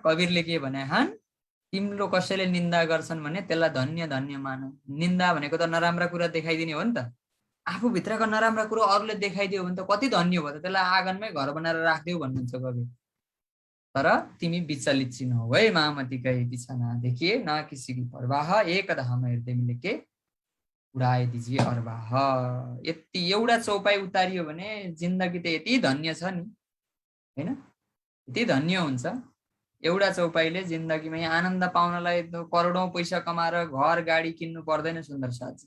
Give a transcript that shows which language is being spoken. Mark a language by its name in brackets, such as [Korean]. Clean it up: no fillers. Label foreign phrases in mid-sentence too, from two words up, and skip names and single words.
[Nepali] कबीरले के भने हन, तिम्रो कसैले निन्दा गर्छन् भने त्यसलाई धन्य धन्य मान। निन्दा भनेको त नराम्रा कुरा देखाइदिने हो नि त। आफूभित्रका नराम्रा कुरो अरूले देखाइदियो भने त कति धन्य भयो त। त्यसलाई आँगनमै घर बनाएर राखिदेऊ भन्नुहुन्छ कवि। तर तिमी विचलित चाहिँ नहौ है। [Hindi] महामती कही बिछाना देखिए न किसी की परवाह, एक धाम हृदय में लेके उडाए दिजिए अरवाह। [Nepali] यति एउटा चौपाई उतारियो भने जिन्दगी त यति धन्य छ नि हैन, यति धन्य हुन्छ। एउटा चौपाईले जिन्दगीमा आनन्द पाउनलाई करोडौं पैसा कमाएर घर गाडी किन्नु पर्दैन सुन्दर साथी।